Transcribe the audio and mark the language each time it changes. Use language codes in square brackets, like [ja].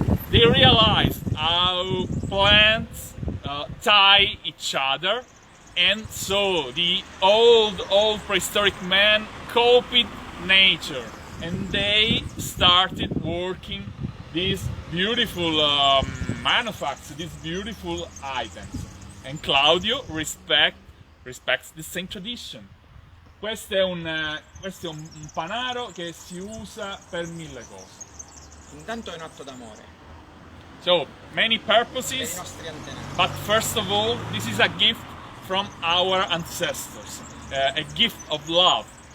[en] They realize how plants tie each other, and so the old prehistoric man copied nature, and they started working these beautiful manufactures, these beautiful items. And Claudio respects the same tradition. [it] Questo è un panaro che si usa per 1000 cose. Intanto è un atto d'amore. [en] So, many [it] Per i [en] purposes, [it] nostri antenati. [en] but first of all, this is a gift from our ancestors, a gift of love.